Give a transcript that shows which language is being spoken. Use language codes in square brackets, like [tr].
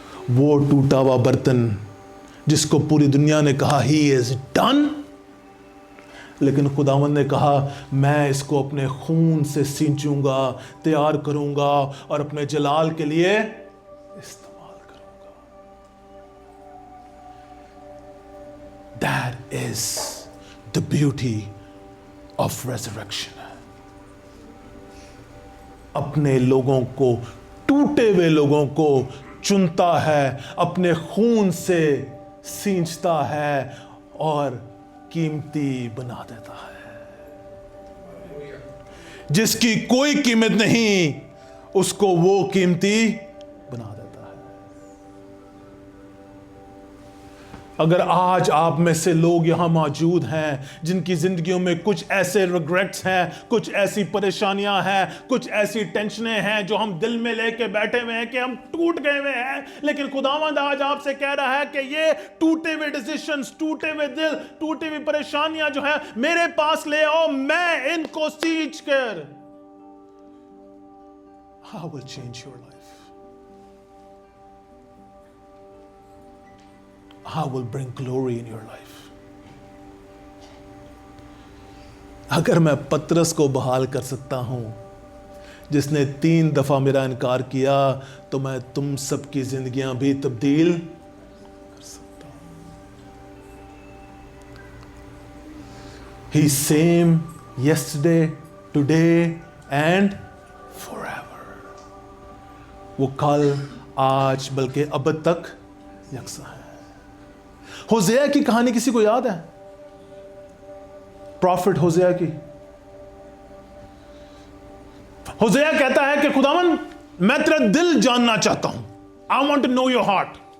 [hi] वो टूटा हुआ बर्तन जिसको पूरी दुनिया ने कहा [en] he is done, [hi] लेकिन खुदावंद ने कहा मैं इसको अपने खून से सींचूंगा, तैयार करूंगा और अपने जलाल के लिए इस्तेमाल करूंगा। [en] That is the beauty of resurrection। [hi] अपने लोगों को, टूटे हुए लोगों को चुनता है, अपने खून से सींचता है और कीमती बना देता है। जिसकी कोई कीमत नहीं उसको वो कीमती बना देता है। अगर आज आप में से लोग यहां मौजूद हैं जिनकी जिंदगियों में कुछ ऐसे रिग्रेट्स हैं, कुछ ऐसी परेशानियां हैं, कुछ ऐसी टेंशनें हैं जो हम दिल में लेके बैठे हुए हैं कि हम टूट गए हुए हैं, लेकिन खुदावंद आज आपसे कह रहा है कि ये टूटे हुए डिसीजंस, टूटे हुए दिल, टूटी हुई परेशानियां जो हैं मेरे पास ले आओ, मैं इनको सींच कर [en] I will change your life। I will bring glory in your life। [hi] अगर मैं पतरस को बहाल कर सकता हूं जिसने 3 दफा मेरा इनकार किया, तो मैं तुम सबकी जिंदगियां भी तब्दील कर सकता हूं। [en] He same yesterday, today and forever। [hi] वो कल, आज, बल्कि अब तक यकसा है। होसेया की कहानी किसी को याद है? प्रॉफिट होसेया की। होसेया कहता है कि खुदावन मैं तेरा दिल जानना चाहता हूं, [en] I want to know your heart.